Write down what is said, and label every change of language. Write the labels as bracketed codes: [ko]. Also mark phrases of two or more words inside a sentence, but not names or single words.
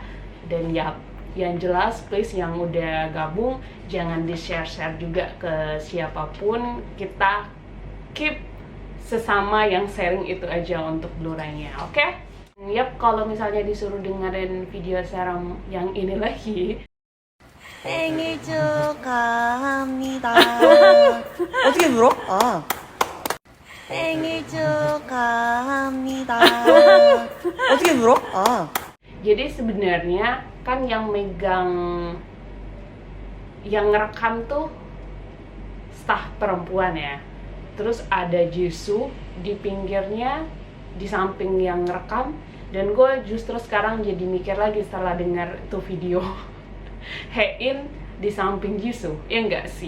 [id] Dan ya yang jelas please yang udah gabung jangan di-share juga ke siapapun, kita keep sesama yang sharing itu aja untuk Blu-ray-nya, oke? Yap, kalau misalnya disuruh dengerin video Serom yang ini lagi, [ko] 생일 축하합니다. 어떻게 불어? 아. 생일 축하합니다. 어떻게 불어? 아. [id] jadi sebenarnya kan yang ngerekam tuh staff perempuan ya. Terus ada Jisoo di pinggirnya, di samping yang ngerekam. Dan gue justru sekarang jadi mikir lagi setelah dengar itu video, Haein di samping Jisoo, ya enggak sih?